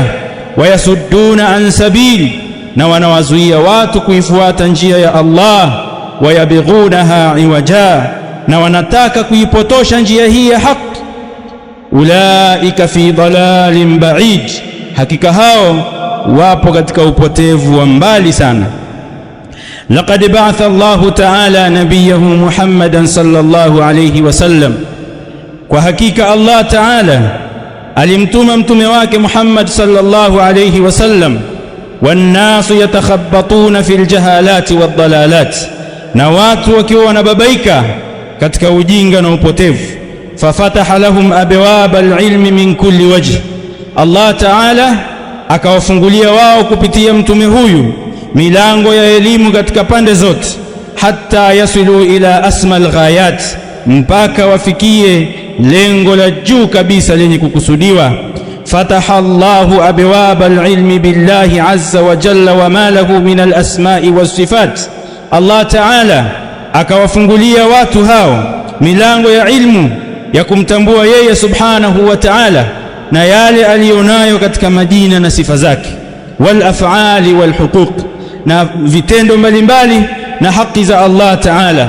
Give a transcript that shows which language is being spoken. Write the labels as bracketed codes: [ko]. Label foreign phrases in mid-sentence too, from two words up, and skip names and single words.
[ar] ويصدون عن سبيل, [sw] na wanawazuia watu kuifuata njia ya Allah. [ar] ويبغونها عوجا, [sw] na wanataka kuipotosha njia hii ya haki. [ar] أولئك في ضلال بعيد, [sw] hakika hao wapo katika upotevu wa mbali sana. [ar] لقد بعث الله تعالى نبيه محمدا صلى الله عليه وسلم, [sw] kwa hakika Allah ta'ala alimtuma mtume wake Muhammad [ar] صلى الله عليه وسلم. والناس يتخبطون في الجهالة والضلالة, [sw] na watu wakiwa wanababaika katika ujinga na upotevu. [ar] ففتح لهم أبواب العلم من كل وجه, [sw] Allah ta'ala akawafungulia wao kupitia mtume huyu milango ya elimu katika pande zote, [ar] حتى يصلوا إلى أسمى الغايات, [sw] mpaka wafikie lengo la juu kabisa lenye kukusudiwa. [ar] فتح الله أبواب العلم بالله عز وجل وما له من الأسماء والصفات, [sw] Allah ta'ala akawafungulia watu hao milango ya ilmu ya kumtambua yeye [ar] سبحانه وتعالى [sw] na yale alionayo katika majina na sifa zake, [ar] والأفعال والحقوق, [sw] na vitendo mbalimbali na haki za Allah ta'ala.